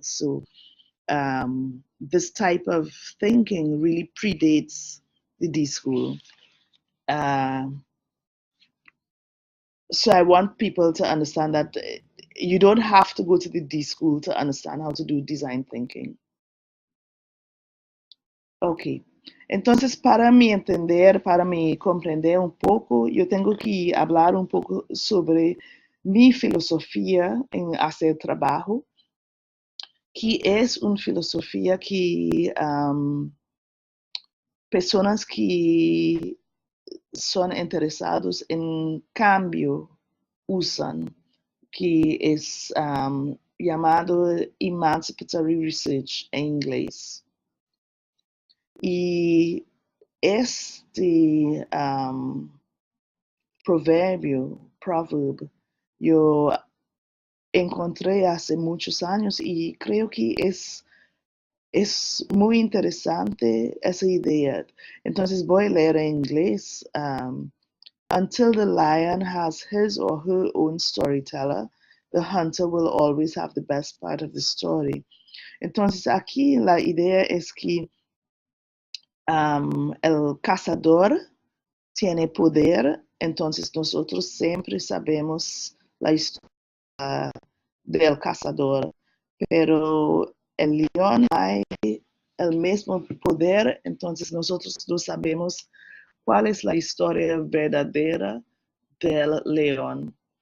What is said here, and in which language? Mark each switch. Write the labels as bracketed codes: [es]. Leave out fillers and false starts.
[en] So this type of thinking really predates the D-School. So I want people to understand that you don't have to go to the D-School to understand how to do design thinking. [es] Ok, entonces para mi entender, para mi comprender un poco, yo tengo que hablar un poco sobre mi filosofía en hacer trabajo, que es una filosofía que personas que son interesados en cambio usan, que es llamado Emancipatory Research en inglés. Y este proverbio, yo encontré hace muchos años y creo que es muy interesante esa idea. Entonces voy a leer en inglés. [en] Until the lion has his or her own storyteller, the hunter will always have the best part of the story. [es] Entonces aquí la idea es que el cazador tiene poder, entonces nosotros siempre sabemos la historia del cazador, pero el león hay el mismo poder, entonces nosotros no sabemos cuál es la historia verdadera del león.